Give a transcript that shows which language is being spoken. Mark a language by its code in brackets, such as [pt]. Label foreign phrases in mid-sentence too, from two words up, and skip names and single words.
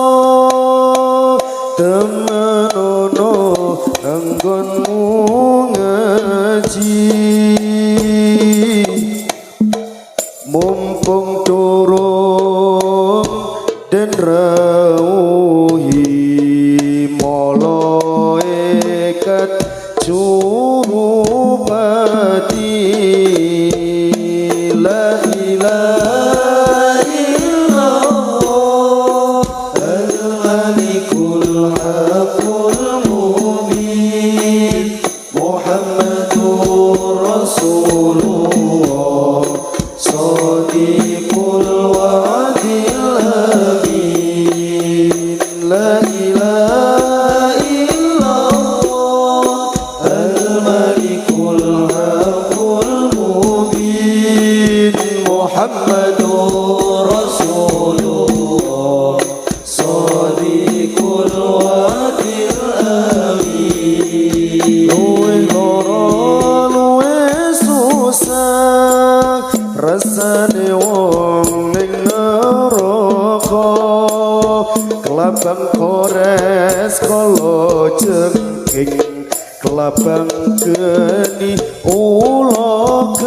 [jv] temenono anggonmu ngaji mumpung turun dan rawuhi malaikat [ar] jurupati لا إله إلا الله الملك الحق المبين محمد رسول الله صادق الوعد آمين لا إله إلا الله الملك الحق المبين محمد رسول الله صادق الوعد amin [jv] Luwe loro luwe susah rasane wong ning neraka kelabang kores kala jengking kelabang geni ula